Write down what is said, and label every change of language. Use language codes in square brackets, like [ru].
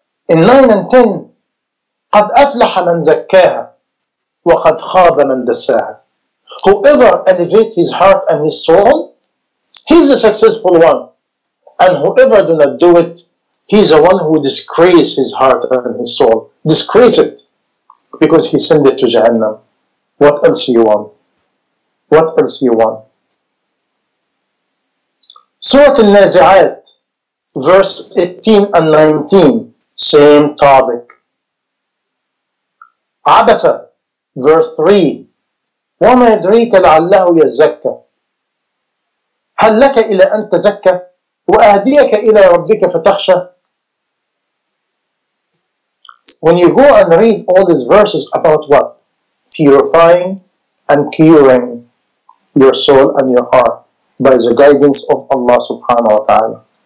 [en] In 9 and 10, [ar] قَدْ أَفْلَحَ مَنْ زَكَّاهَا وَقَدْ خَابَ مَنْ دَسَّاهَا. [en] Whoever elevates his heart and his soul, he's the successful one. And whoever do not do it, he's the one who disgraces his heart and his soul. Disgrace it. Because he sent it to Jahannam. What else you want? What else you want? Surah Al-Nazi'at, verse 18 and 19, same topic. Abasa, verse 3, [ar] وَمَا يَدْرِيكَ لَعَلَّهُ يَزَّكَّى هل لك إلى أن تزكى وأهديك إلى ربك فتخشى. [en] When you go and read all these verses about what? Purifying and curing your soul and your heart by the guidance of Allah subhanahu wa ta'ala.